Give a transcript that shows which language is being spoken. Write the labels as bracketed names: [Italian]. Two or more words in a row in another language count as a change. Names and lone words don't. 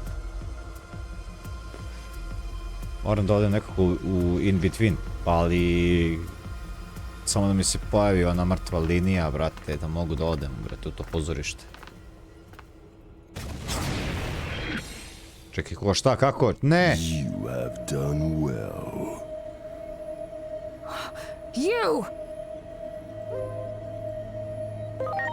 [Serbian] Moram da odem nekako u [English] in between, [Serbian] ali... Samo da mi se pojavi ona mrtva linija, brate, da mogu da odem, brate, u to pozorište. Čekaj, ko šta, kako? Ne! [English] You have done well. You!